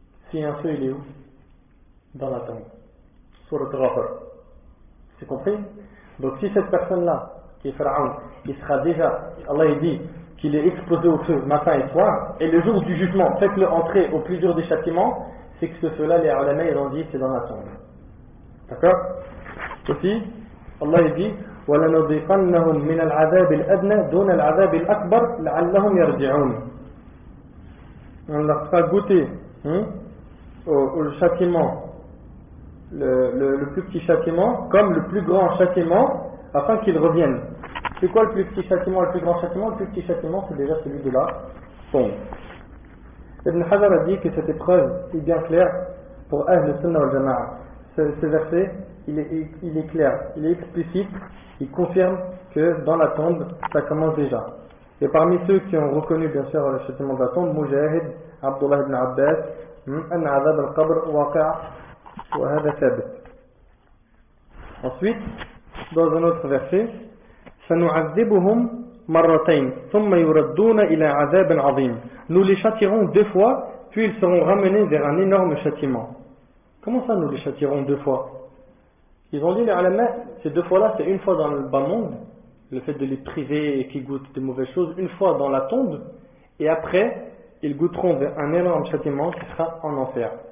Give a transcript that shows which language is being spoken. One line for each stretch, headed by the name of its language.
French: Si un feu, il est où? Dans la tombe. Surat Ghafir. C'est compris? Donc si cette personne-là, qui est Pharaon, il sera déjà, Allah il dit qu'il est exposé au feu matin et soir, et le jour du jugement, faites-le entrer au plus dur des châtiments, c'est que ce feu-là, les ulama, ils ont dit, c'est dans la tombe. D'accord? Aussi, Allah il dit
Arabic: وَلَنُذِيقَنَّهُمْ مِنَ الْعَذَابِ الْأَدْنَى دُونَ الْعَذَابِ الْأَكْبَرِ لَعَلَّهُمْ يَرْجِعُونَ.
French: On leur fera goûter au châtiment, le plus petit châtiment, comme le plus grand châtiment, afin qu'ils reviennent. C'est quoi le plus petit châtiment, le plus grand châtiment? Le plus petit châtiment, c'est déjà celui de la tombe. Ibn Hajar a dit que cette épreuve est bien claire pour Ahl Sunnah wal Jama'a. Ce verset, il est clair, il est explicite, il confirme que dans la tombe, ça commence déjà. Et parmi ceux qui ont reconnu bien sûr le châtiment de la tombe, Mujahid, Abdullah ibn Abbas,
Arabic: أن عذاب القبر واقع وهذا ثابت.
French: Ensuite, dans un autre verset,
Arabic: فنعذبهم مرتين ثم يردون إلى عذاب عظيم.
French: Nous les châtierons 2 fois, puis ils seront ramenés vers un énorme châtiment. Comment ça, nous les châtierons 2 fois? Ils ont dit les ulama, ces 2 fois-là, c'est une fois dans le bas monde, le fait de les priver et qu'ils goûtent des mauvaises choses, une fois dans la tombe, et après, ils goûteront un énorme châtiment qui sera en enfer.